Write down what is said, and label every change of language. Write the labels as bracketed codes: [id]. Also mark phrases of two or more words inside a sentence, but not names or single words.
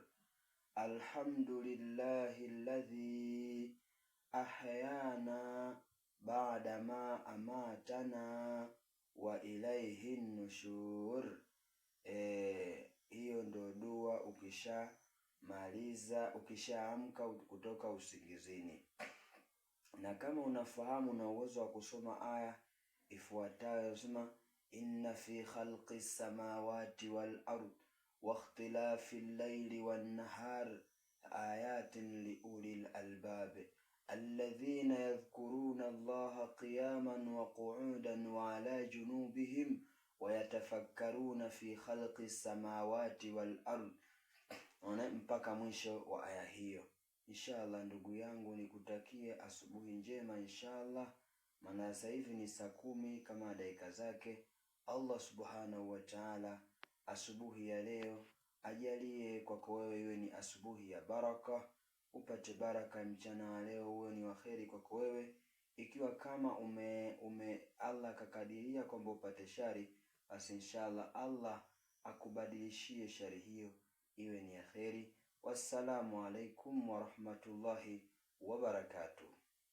[ar] الحمد لله الذي أحيانا بعدما أماتنا وإليه النشور. [sw] Hiyo ndo dua ukishamaliza, ukishaamka kutoka usingizini. Na kama unafahamu na uwezo wa kusoma aya ifuatayo, sema [ar] إن في خلق السماوات والأرض واختلاف الليل والنهار لآيات لأولي الألباب الذين يذكرون الله قياما وقعودا وعلى جنوبهم ويتفكرون في خلق السماوات والأرض. [sw] Mpaka mwisho wa aya hiyo. Inshallah ndugu yangu, nikutakie asubuhi njema inshallah, maana sasa hivi ni saa 10 kama dakika zake. Allah [ar] سبحانه وتعالى [sw] asubuhi ya leo ajalie kwako wewe iwe ni asubuhi ya baraka, upate baraka. Mchana wa leo uwe ni waheri kwako wewe. Ikiwa kama Allah kakadiria kwamba upate shari, basi inshallah Allah akubadilishie shari hiyo iwe ni ya kheri. [ar] والسلام عليكم ورحمة الله وبركاته.